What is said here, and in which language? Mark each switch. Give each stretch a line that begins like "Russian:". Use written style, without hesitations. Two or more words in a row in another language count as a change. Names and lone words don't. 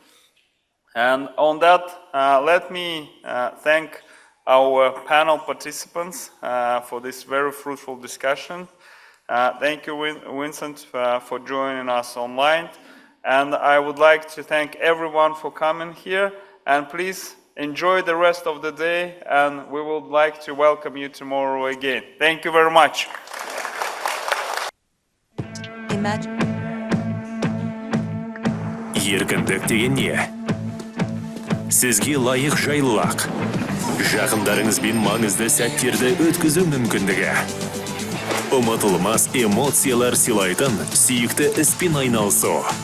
English: And on that, let me thank our panel participants for this very fruitful discussion. Thank you, Vincent, for joining us online. And I would like to thank everyone for coming here. And please enjoy the rest of the day. And we would like to welcome you tomorrow again. Thank you very much.
Kazakh: Еркіндік деген не? Сізге лайық жайлылық, жақындарыңызбен маңызды сәттерді өткізу мүмкіндігі. Ұмытылмас эмоциялар сыйлайтын сүйікті іспен айналысу.